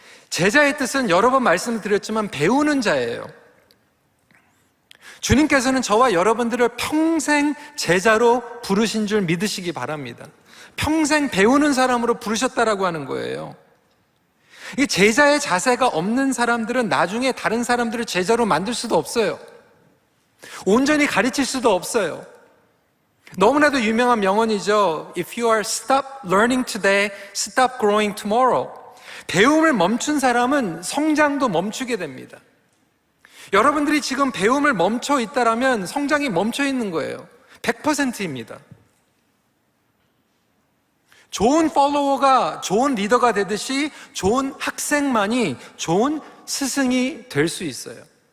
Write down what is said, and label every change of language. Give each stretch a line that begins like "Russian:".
Korean: 제자의 뜻은 여러 번 말씀드렸지만 배우는 자예요. 주님께서는 저와 여러분들을 평생 제자로 부르신 줄 믿으시기 바랍니다. 평생 배우는 사람으로 부르셨다라고 하는 거예요. 이 제자의 자세가 없는 사람들은 나중에 다른 사람들을 제자로 만들 수도 없어요. 온전히 가르칠 수도 없어요. 너무나도 유명한 명언이죠.
English: If you are stop learning today, stop growing tomorrow.
Korean: 배움을 멈춘 사람은 성장도 멈추게 됩니다. 여러분들이 지금 배움을 멈춰 있다라면 성장이 멈춰 있는 거예요. 100%입니다. 좋은 팔로워가 좋은 리더가 되듯이 좋은 학생만이 좋은 스승이 될 수 있어요.